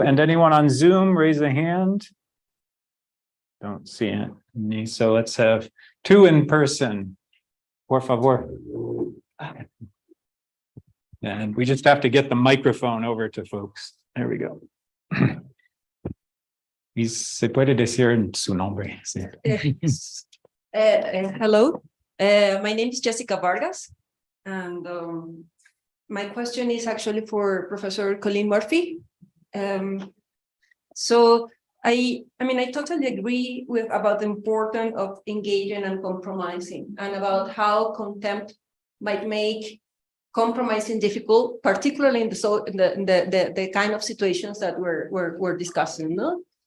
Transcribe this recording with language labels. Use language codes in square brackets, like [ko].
[en] And anyone on Zoom, raise a hand. Don't see any. So let's have two in person. Por favor. And we just have to get the microphone over to folks. There we go. [es] Y se puede decir en su nombre. Sí. [en] Hello, my name is Jessica Vargas, and my question is actually for Professor Colleen Murphy. So I totally agree about the importance of engaging and compromising, and about how contempt might make compromising difficult, particularly in the kind of situations that we're discussing, no?